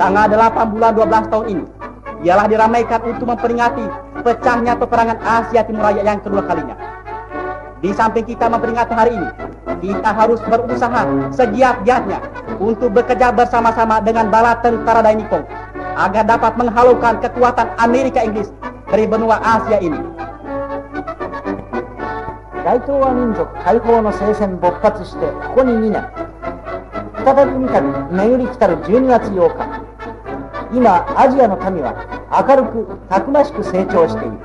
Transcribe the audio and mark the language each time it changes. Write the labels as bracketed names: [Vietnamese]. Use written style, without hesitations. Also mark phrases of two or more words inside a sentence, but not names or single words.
[Indonesian] Tanggal 8 bulan 12 tahun ini ialah diramaikan untuk memperingati pecahnya peperangan Asia Timur Raya yang kedua kalinya. Di samping kita memperingati hari ini, kita harus berusaha segiat-giatnya untuk bekerja bersama-sama dengan bala tentara Dai Nippon agar dapat menghalaukan kekuatan Amerika Inggris dari benua Asia ini. [Japanese] 大東亜民族解放の聖戦勃発してここに2年、再び三度巡り来たる12月8日、今アジアの民は明るくたくましく成長している。